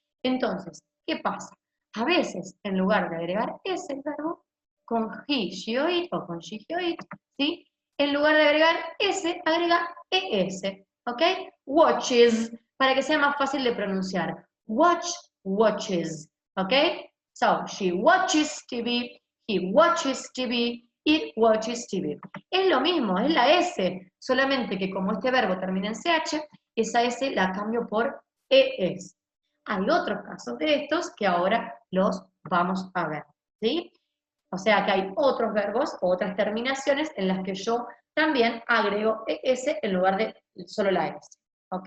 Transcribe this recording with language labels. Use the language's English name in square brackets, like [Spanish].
[Spanish] Entonces, ¿qué pasa? A veces, en lugar de agregar S el verbo, con he, she o it, o con she, he o it, ¿sí? En lugar de agregar S, agrega ES, ¿ok? Watches, para que sea más fácil de pronunciar. [English] Watch, watches, ¿ok? So, she watches TV, he watches TV, it watches TV. [Spanish] Es lo mismo, es la S, solamente que como este verbo termina en CH, esa S la cambio por ES. Hay otros casos de estos que ahora los vamos a ver, ¿sí? O sea que hay otros verbos, otras terminaciones en las que yo también agrego ES en lugar de solo la S, ¿ok?